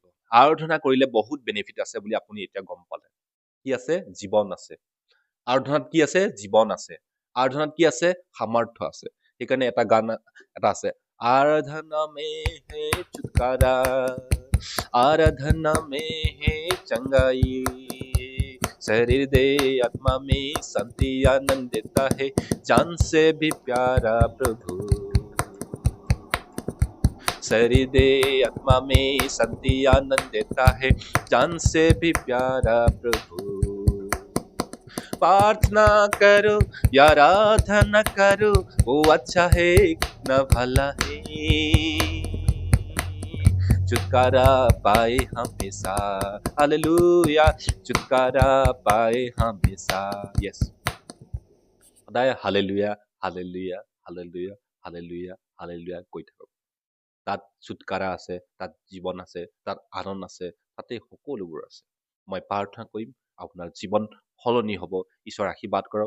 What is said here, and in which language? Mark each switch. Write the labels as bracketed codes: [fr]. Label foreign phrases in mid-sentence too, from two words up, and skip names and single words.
[as] আৰাধনা কৰিলে বহুত বেনিফিট আছে বুলি আপুনি এতিয়া গম পালে। কি আছে? জীৱন আছে। আৰাধনাত কি আছে? জীৱন আছে। আৰাধনাত কি আছে? সামৰ্থ্য আছে। সেইকাৰণে এটা গান এটা আছে, [hi] आराधना में है छुटकारा, आराधना में है चंगाई, शरीर दे आत्मा में शांति आनंद देता है, जान से भी प्यारा प्रभु। शरीर दे आत्मा में शांति आनंद देता है, जान से भी प्यारा प्रभु। प्रार्थना करो या आराधना करो, वो अच्छा है न भला है, छुटकारा पाए हमेशा, हालेलुया, छुटकारा पाए हमेशा। यस, [as] সদায় হালেলুয়া হালেলুয়া হালেলুয়া হালেলুয়া হালেলুয়া কৈ থাকক। তাত ছুটকাৰা আছে, তাত জীৱন আছে, তাত আনন্দ আছে, তাতে সকলোবোৰ আছে। মই প্ৰাৰ্থনা কৰিম আপোনাৰ জীৱন সলনি হ'ব। ঈশ্বৰ আশীৰ্বাদ কৰক।